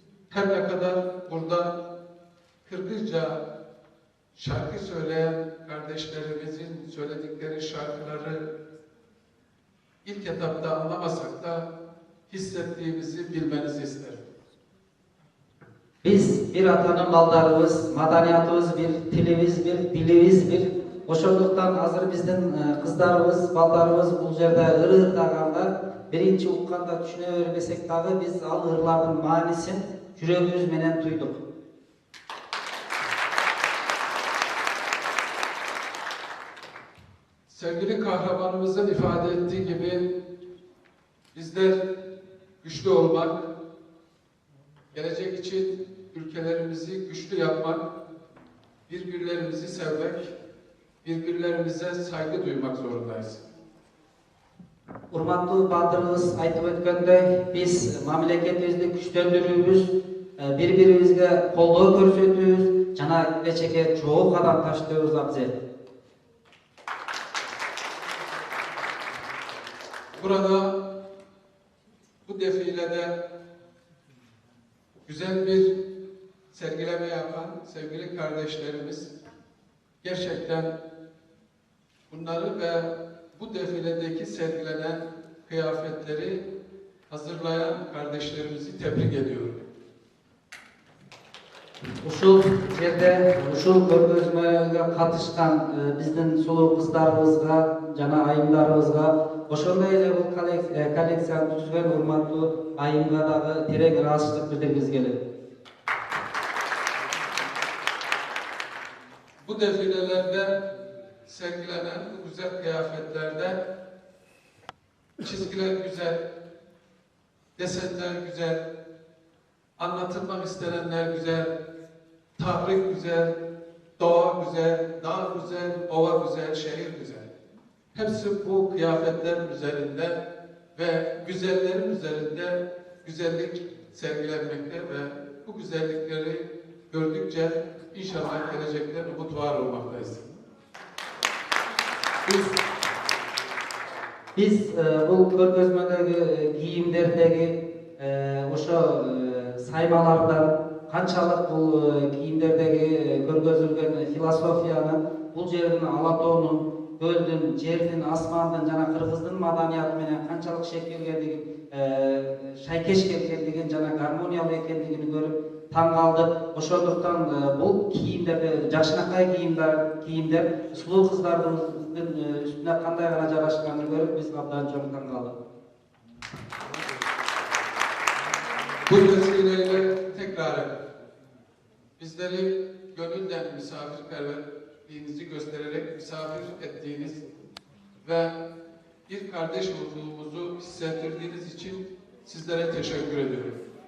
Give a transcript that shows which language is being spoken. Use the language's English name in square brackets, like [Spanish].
[Turkish] Her ne kadar burada Kırgızca şarkı söyleyen kardeşlerimizin söyledikleri şarkıları ilk etapta anlamasak da hissettiğimizi bilmenizi isterim. [Kyrgyz] Biz bir atanın baldarыбыз, madaniyatыбыз bir, tilimiz bir, dilimiz bir. Ошондуктан азыр биздин кыздарыбыз, балдарыбыз бул жерде ырыырдаганда, биринчи укканда түшүнө бербесек дагы биз ал ырлардын маанисин жүрөгүбүз менен туйдук. [Turkish] Sevgili kahramanımızın ifade ettiği gibi bizler güçlü olmak, gelecek için ülkelerimizi güçlü yapmak, birbirlerimizi sevmek, birbirlerimize saygı duymak zorundayız. [Kyrgyz] Урматтуу баатырыбыз айтып өткөндөй, биз мамлекетибизди күчтөндүрүүбүз, бири-бирибизге колдоо көрсөтүүбүз жана келечекке чогуу кадам таштообуз абзел. [Turkish] Burada bu defilede güzel bir sergileme yapan sevgili kardeşlerimiz gerçekten bunları ve bu defiledeki sergilenen kıyafetleri hazırlayan kardeşlerimizi tebrik ediyorum. [Kyrgyz] Ушул жерде ушул көргөзмөгө катышкан биздин сулуу кыздарыбызга жана айымдарыбызга ошондой эле бул коллекцияны түзгөн урматтуу айымга дагы терең ыраазычтык билдиргибиз келет. [Turkish] Bu defilelerde sergilenen bu güzel kıyafetlerde çizgiler güzel, desenler güzel, anlatılmak istenenler güzel, tahrik güzel, doğa güzel, dağ güzel, ova güzel, şehir güzel. Hepsi bu kıyafetlerin üzerinde ve güzellerin üzerinde güzellik sergilenmekte ve bu güzellikleri gördükçe inşallah gelecekte umut var olmaktayız. [Kyrgyz] Biz bul көргөзмөдөгү кийимдердеги ошо саймалардан канчалык бул кийимдердеги көргөзүлгөн философияны бул жердин Алатоонун, көлдүн, жердин, асмандын жана кыргыздын маданияты менен канчалык шайкеш келгендигин жана гармониялуу экендигин көрүп таң калдык. Ошондуктан бул кийимдерди жакшынакай кийимдер сулуу кыздардын [Turkish] üstüne [Kyrgyz] кандай гана жарашканын көрүп биз абдан чоң таң калдык. [Turkish] Bu vesileyle tekrar bizleri gönülden misafirperverliğinizi göstererek misafir ettiğiniz ve bir kardeş olduğumuzu hissettirdiğiniz için sizlere teşekkür ediyorum.